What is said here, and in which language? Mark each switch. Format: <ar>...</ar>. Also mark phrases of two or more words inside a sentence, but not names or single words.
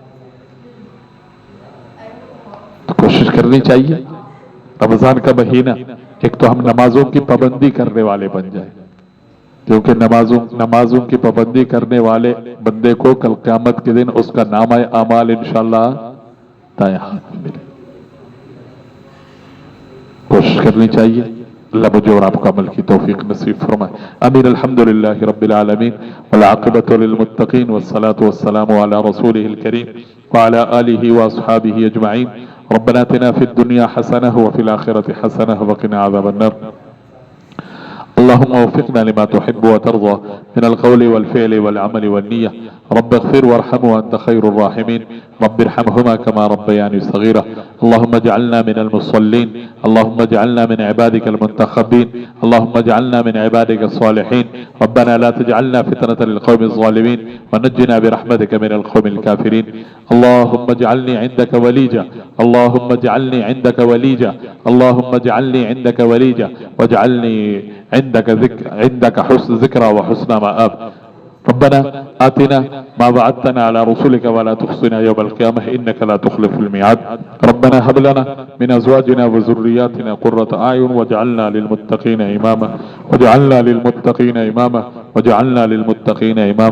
<hi>तो कोशिश करनी चाहिए रमजान का महीना, एक तो हम नमाजों की पाबंदी करने वाले बन जाए, क्योंकि नमाजों की पाबंदी करने वाले बंदे को कल क़यामत के दिन उसका नामा अमाल इंशाअल्लाह दाएं हाथ में मिले। कोशिश करनी चाहिए। अल्लाह मुझे और आपको अमल की तौफीक नसीब फरमाए। आमीन।</hi> <ar>الحمد لله رب العالمين والعاقبة للمتقين والصلاة والسلام على رسوله الكريم وعلى آله وأصحابه أجمعين. ربنا آتنا في الدنيا حسنة وفي الآخرة حسنة وقنا عذاب النار. اللهم وفقنا لما تحب وترضى من القول والفعل والعمل والنية. رب اغفر وارحم وأنت خير الراحمين. رب ارحمهما كما ربياني صغيرا اللهم اجعلنا من المصلين. اللهم اجعلنا من عبادك المنتخبين اللهم اجعلنا من عبادك الصالحين. ربنا لا تجعلنا فتنة للقوم الظالمين ونجنا برحمتك من القوم الكافرين. اللهم اجعلني عندك وليجة اللهم اجعلني عندك وليجة. اللهم اجعلني عندك وليجة واجعلني عندك حسن ذكرا وحسن مآب. ربنا آتنا ما وعدتنا على رسولك ولا تخزنا يوم القيامة إنك لا تخلف الميعاد. ربنا هب لنا من أزواجنا وذرياتنا قرة أعين واجعلنا للمتقين إماما واجعلنا للمتقين إماما واجعلنا للمتقين إماما.</ar>